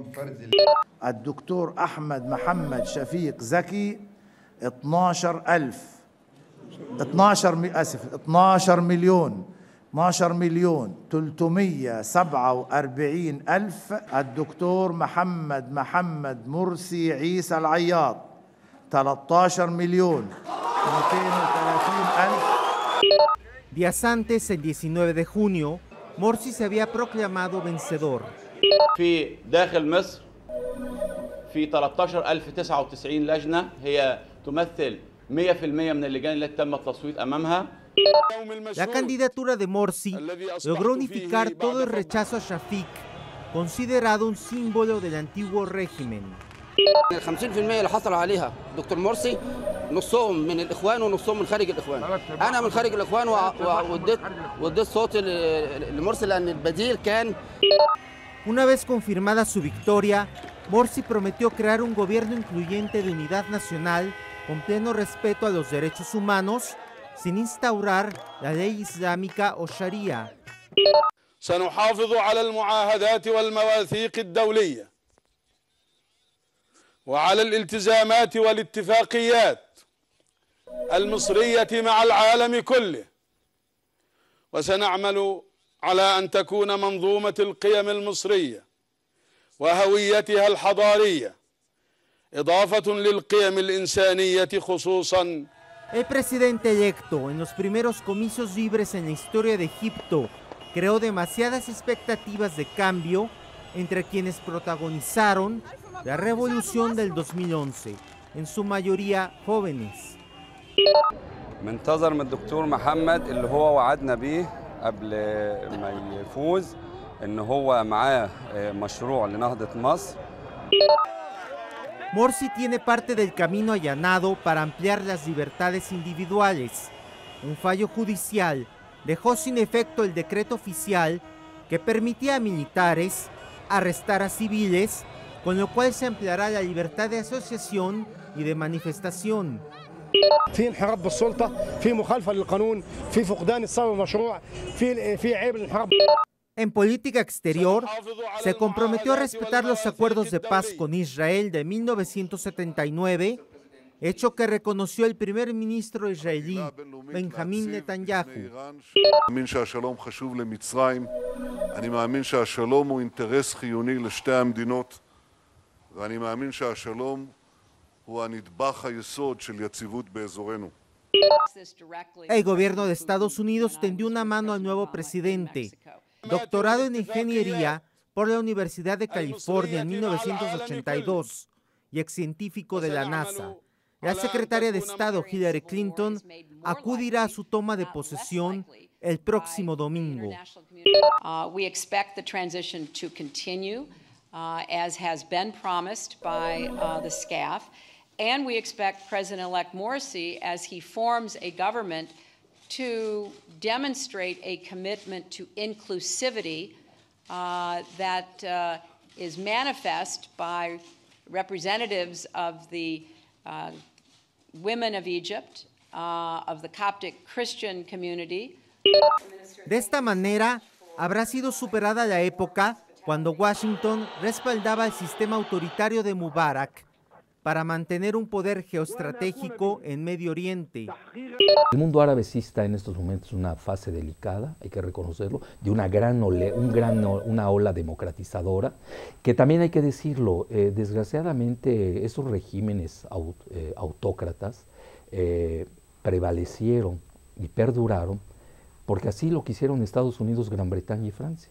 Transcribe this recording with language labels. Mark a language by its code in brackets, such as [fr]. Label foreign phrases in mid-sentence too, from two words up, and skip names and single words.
[es] El doctor Ahmed Mohamed Shafik Zaki, 12,347,000. El doctor Mohamed Morsi Isa Al-Ayyad, 13,230,000. Días antes, el 19 de junio, Morsi se había proclamado vencedor. [ar] في داخل مصر في 13,099 لجنة هي تمثل 100% من اللجان التي تم التصويت أمامها. [es] La candidatura de Morsi logró unificar todo el rechazo a Shafik, considerado un símbolo del antiguo régimen. [ar] ال 50% اللي حصل عليها دكتور مرسي نصهم من الاخوان ونصهم من خارج الاخوان. انا من خارج الاخوان واديت صوتي لمرسي لان البديل كان. [es] Una vez confirmada su victoria, Morsi prometió crear un gobierno incluyente de unidad nacional con pleno respeto a los derechos humanos, sin instaurar la ley islámica o sharia. [ar] سنحافظ على المعاهدات والمواثيق الدولية وعلى الالتزامات والاتفاقيات المصرية مع العالم كله، وسنعمل على أن تكون منظومة القيم المصرية وهويتها الحضارية إضافة للقيم الإنسانية خصوصاً. [es] El presidente electo, en los primeros comicios libres en la historia de Egipto, creó demasiadas expectativas de cambio entre quienes protagonizaron la revolución del 2011, en su mayoría jóvenes. [ar] منتظر من الدكتور محمد اللي هو وعدنا بيه قبل ما يفوز ان هو معاه مشروع لنهضة مصر. [es] Morsi tiene parte del camino allanado para ampliar las libertades individuales. Un fallo judicial dejó sin efecto el decreto oficial que permitía a militares arrestar a civiles, con lo cual se ampliará la libertad de asociación y de manifestación. [ar] في انحراف بالسلطة، في مخالفة للقانون، في فقدان الصواب المشروع، في عيب الانحراف. [es] En política exterior, se comprometió a respetar los acuerdos de paz con Israel de 1979, hecho que reconoció el primer ministro israelí, Benjamín Netanyahu. [he] מאמין שהשלום חשוב למצרים, אני מאמין שהשלום הוא אינטרס חיוני לשתי המדינות, ואני מאמין שהשלום הוא הנדבך היסוד של יציבות באזורנו. [es] El gobierno de Estados Unidos tendió una mano al nuevo presidente, doctorado en ingeniería por la Universidad de California en 1982 y ex científico de la NASA. La secretaria de Estado Hillary Clinton acudirá a su toma de posesión el próximo domingo. [en] We expect the transition to continue as has been promised by the SCAF, and we expect President-elect Morsi, as he forms a government, to demonstrate a commitment to inclusivity that is manifest by representatives of the women of Egypt, of the Coptic Christian community. [es] De esta manera, habrá sido superada la época cuando Washington respaldaba el sistema autoritario de Mubarak para mantener un poder geoestratégico en Medio Oriente. El mundo árabe sí está en estos momentos en una fase delicada, hay que reconocerlo, de una ola democratizadora, que también hay que decirlo, desgraciadamente esos regímenes autócratas prevalecieron y perduraron porque así lo quisieron Estados Unidos, Gran Bretaña y Francia.